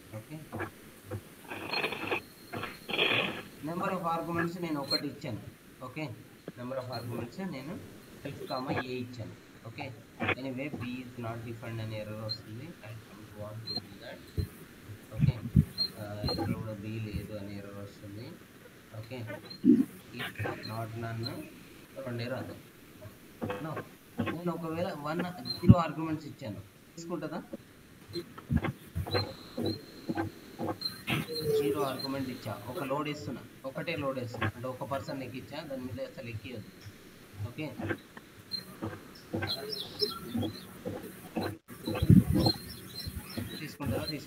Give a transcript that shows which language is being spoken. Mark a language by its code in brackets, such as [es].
[te] Okay, number of arguments నేను ఒకటి ఇచ్చాను. ఓకే, నెంబర్ ఆఫ్ ఆర్గ్యుమెంట్స్ నేను F, A ఇచ్చాను. [en] okay, anyway B is not defined [te] అనే ఎర్రర్ వస్తుంది. [en] I don't want to do that. [te] Okay, ఇక్కడ కూడా B లేదు అనే ఎర్రర్ వస్తుంది. [en] Okay, if not none 2 error. [te] No, నేను ఒకవేళ 0 ఆర్గ్యుమెంట్స్ ఇచ్చాను, తీసుకుంటుందా? 0 ఆర్గ్యుమెంట్ ఇచ్చా, ఒక లోడ్ ఇస్తున్నా, ఒకటే లోడ్ వేస్తున్నా, అంటే ఒక పర్సన్ ఎక్కిచ్చా, దాని మీద అసలు ఎక్కియదు. ఓకే, తీసుకుంటారా?